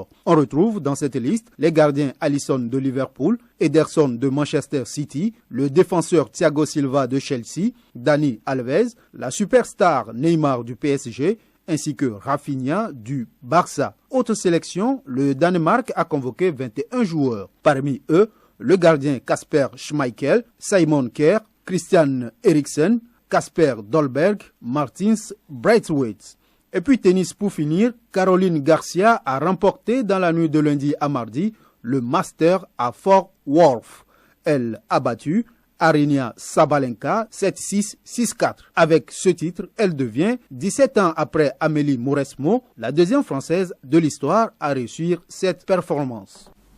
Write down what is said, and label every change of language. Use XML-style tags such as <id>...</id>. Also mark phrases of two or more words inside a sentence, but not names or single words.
<fr>On retrouve dans cette liste les gardiens Alisson de Liverpool, Ederson de Manchester City, le défenseur Thiago Silva de Chelsea, Dani Alves, la superstar Neymar du PSG, ainsi que Rafinha du Barça. Autre sélection, le Danemark a convoqué 21 joueurs. Parmi eux, le gardien Kasper Schmeichel, Simon Kjær, Christian Eriksen, Kasper Dolberg, Martins Braithwaite. Et puis tennis pour finir, Caroline Garcia a remporté dans la nuit de lundi à mardi le Master à Fort Worth. Elle a battu Aryna Sabalenka 7-6, 6-4. Avec ce titre, elle devient, 17 ans après Amélie Mauresmo, la deuxième française de l'histoire à réussir cette performance.</fr>